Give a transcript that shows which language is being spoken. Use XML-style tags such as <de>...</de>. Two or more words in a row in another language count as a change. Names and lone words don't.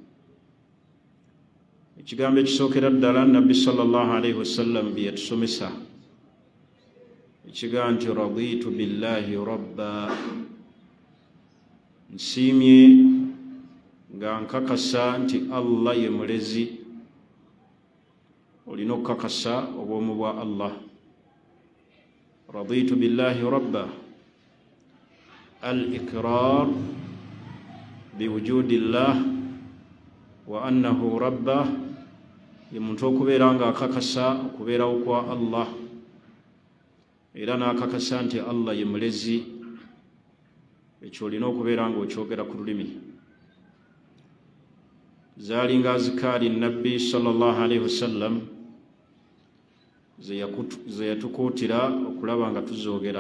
<lg>Ekigambo ekisookera ddala Nabbi</lg> <ar>صلى الله عليه وسلم</ar> <lg>bye yatusomesa, ekigambo nti</lg> <ar>رضيت بالله ربا,</ar> <lg>nsiimye nga nkakasa nti Allah ye mulezi. Olina okukakasa obwomu bwa Allah.</lg> <ar>رضيت بالله ربا، الإقرار بوجود الله وأنه ربا,</ar> <lg>ye muntu okubeera nga akakasa okubeerawo kwa Allah era n'akakasa nti Allah ye mulezi. Ekyo olina okubeera nga okyogera ku lulimi. Zaali nga azikaari Nabbi</lg> <ar>صلى الله عليه وسلم</ar> <lg>ze yatukuutira okulaba nga tuzoogera.</lg>